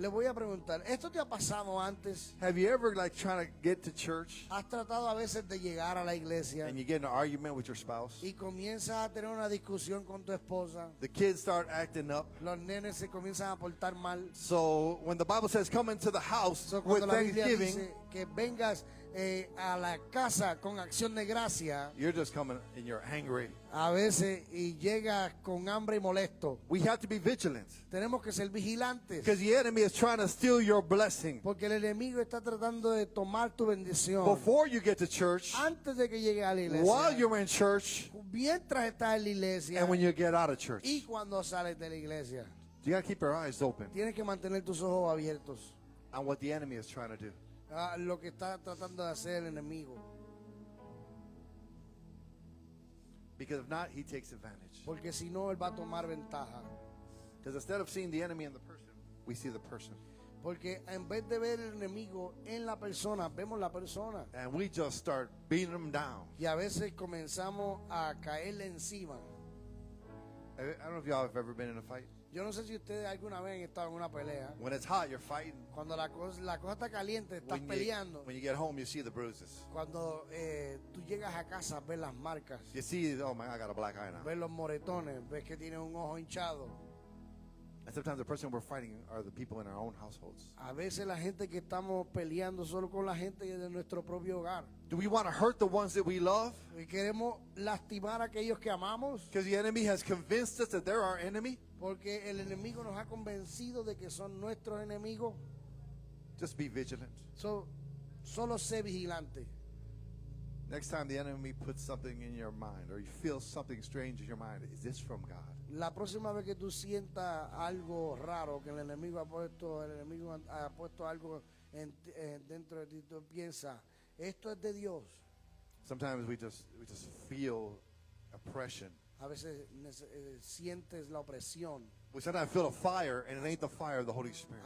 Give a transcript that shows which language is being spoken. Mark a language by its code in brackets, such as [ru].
[es] Le voy a preguntar, ¿esto te ha pasado antes? [en] Have you ever like trying to get to church [es] ¿Has tratado a veces de llegar a la iglesia [en] and you get in an argument with your spouse? [es] y comienzas a tener una discusión con tu esposa? [en] The kids start acting up. [es] Los nenes se comienzan a portar mal. [en] So when the Bible says come into the house So, with [es] cuando la Biblia [en] thanksgiving, [es] dice que vengas a la casa con acción de gracia, [en] you're just coming and you're angry. [es] a veces y llegas con hambre y molesto. [en] We have to be vigilant [es] Tenemos que ser vigilantes [en] because the enemy is trying to steal your blessing. [es] porque el enemigo está tratando de tomar tu bendición [en] Before you get to church, [es] antes de que llegue a la [en] while [es] iglesia, [en] you're in church, [es] mientras estás en la iglesia [en] and when you get out of church. [es] y cuando sales de la iglesia. [en] You got to keep your eyes open [es] Tienes que mantener tus ojos abiertos [en] on what the enemy is trying to do. [es] a lo que está tratando de hacer el enemigo. [en] Because if not, he takes advantage. [es] Porque si no, él va a tomar ventaja. [en] Because instead of seeing the enemy in the person, we see the person. [es] Porque en vez de ver el enemigo en la persona, vemos la persona. [en] And we just start beating them down. [es] Y a veces comenzamos a caerle encima. [en] I don't know if y'all have ever been in a fight. [es] Yo no sé si ustedes alguna vez han estado en una pelea. [en] When it's hot, you're fighting. [es] Cuando la cosa está caliente, estás peleando. [en] When you get home, you see the bruises. [es] Cuando tú llegas a casa, ves las marcas, [en] You see, oh my, I got a black eye now. [es] ves los moretones, ves que tiene un ojo hinchado. [en] And sometimes the person we're fighting are the people in our own households. [es] A veces la gente que estamos peleando solo con la gente de nuestro propio hogar. [en] Do we want to hurt the ones that we love? [es] Y queremos lastimar a aquellos que amamos [en] Because the enemy has convinced us that they're our enemy? [es] porque el enemigo nos ha convencido de que son nuestros enemigos. [en] Just be vigilant. [es] Solo sé vigilante. [en] Next time the enemy puts something in your mind or you feel something strange in your mind, is this from God? [es] La próxima vez que tú sientas algo raro, que el enemigo ha puesto algo dentro de ti, tú piensas, esto es de Dios. [en] Sometimes we just feel oppression. [es] A veces sientes la opresión. [en] We sometimes feel a fire and it ain't the fire of the Holy Spirit.